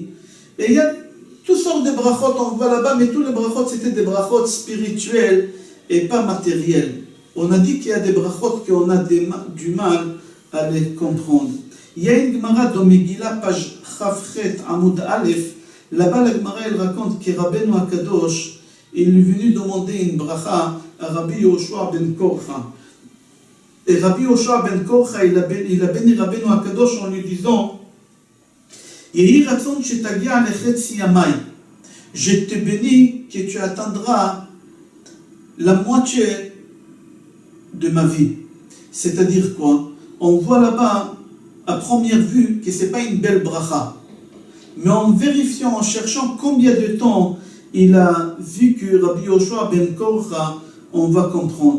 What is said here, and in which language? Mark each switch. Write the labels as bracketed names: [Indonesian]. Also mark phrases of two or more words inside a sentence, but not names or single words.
[French] Et il y a toutes sortes de brachot, on voit là-bas, mais tous les brachot c'était des brachot spirituels et pas matériels. On a dit qu'il y a des brachot qu'on a du mal à les comprendre. Il y a une Gemara dans Megillah, page Chavchet [Hebrew] עמוד א. [French] Là-bas, la Gemara elle raconte que Rabbeinu Akadosh il est venu demander une bracha à Rabbi Yoshua ben Korcha. Et Rabbi Yoshua ben Korcha il a béni Rabbeinu Akadosh en lui disant [Hebrew] יהי רצון שתגיע לחצי ימי. [French] Je te bénis que tu atteindras la moitié de ma vie. C'est-à-dire quoi? On voit là-bas à première vue que ce n'est pas une belle bracha. Mais en vérifiant, en cherchant combien de temps il a vécu Rabbi Yoshua ben Korcha, on va comprendre.